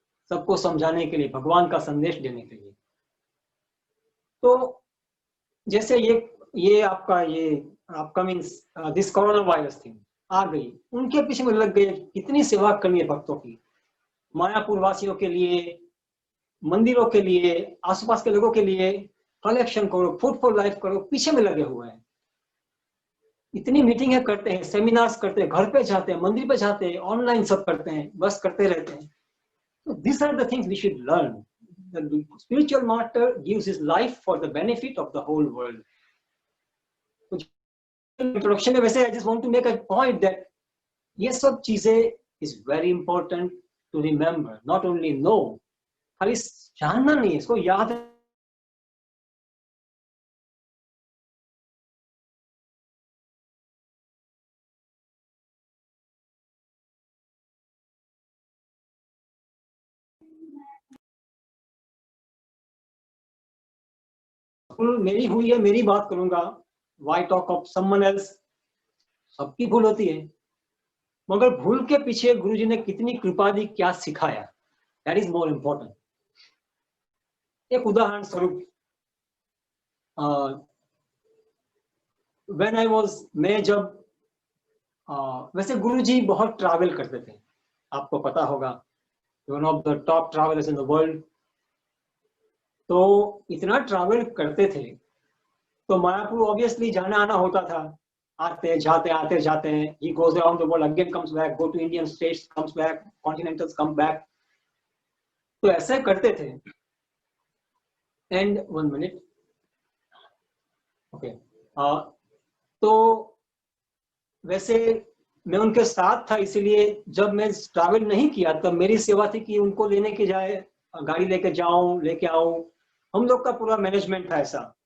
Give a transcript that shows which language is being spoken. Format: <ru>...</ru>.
<hi>सबको समझाने के लिए, भगवान का संदेश देने के लिए। तो जैसे ये आपका</hi> <en>means this corona virus thing</en> <hi>आ गई, उनके पीछे में लग गए, कितनी सेवा करनी है भक्तों की, मायापुर वासियों के लिए, मंदिरों के लिए, आसपास के लोगों के लिए कलेक्शन करो, फूड फॉर लाइफ करो, पीछे में लगे हुए हैं। इतनी मीटिंगें करते हैं, सेमिनार्स करते हैं, घर पे जाते हैं, मंदिर पे जाते हैं, ऑनलाइन सब करते हैं, बस करते रहते हैं।</hi> <en>So these are the things we should learn. The spiritual master gives his life for the benefit of the whole world. So, introduction में वैसे I just want to make a point that ये सब चीजें is very important to remember, not only know,</en> <hi>खाली जानना नहीं, इसको याद मेरी हुई है, मेरी बात करूंगा।</hi> <en>Why talk of someone else?</en> <hi>सबकी भूल होती है, मगर भूल के पीछे गुरुजी ने कितनी कृपा दी, क्या सिखाया,</hi> <en>that is more important.</en> <hi>एक उदाहरण स्वरूप,</hi> <en>when I was,</en> <hi>मैं जब वैसे गुरुजी बहुत ट्रैवल करते थे, आपको पता होगा,</hi> <en>one of the top travelers in the world.</en> <hi>तो इतना ट्रैवल करते थे तो मायापुर ऑब्वियसली जाना आना होता था, आते जाते हैं,</hi> <en>he goes around the world, again comes back, go to Indian states, comes back, continentals come back.</en> <hi>तो ऐसा करते थे.</hi> <en>And 1 minute, okay,</en> <hi>तो वैसे मैं उनके साथ था, इसीलिए जब मैं ट्रैवल नहीं किया तब मेरी सेवा थी कि उनको लेने के जाए, गाड़ी लेके जाऊं, लेके आऊं, हम लोग का पूरा मैनेजमेंट था ऐसा.</hi>